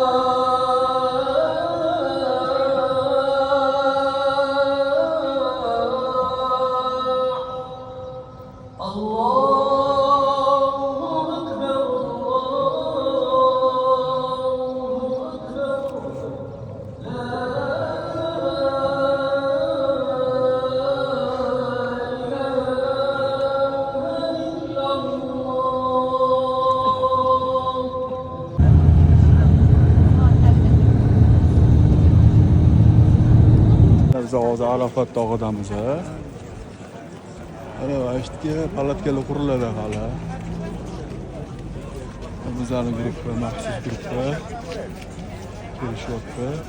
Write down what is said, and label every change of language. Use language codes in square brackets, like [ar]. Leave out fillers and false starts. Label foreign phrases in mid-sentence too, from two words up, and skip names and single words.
[ar] الفلاح الله أكبر الله أكبر لا إله إلا الله [uz] Biz hozir Arafat tog'idamiz. Ana vaqtga palatkalar quriladi hali. Bizlarning guruhga maxsus guruhga kelishyapti.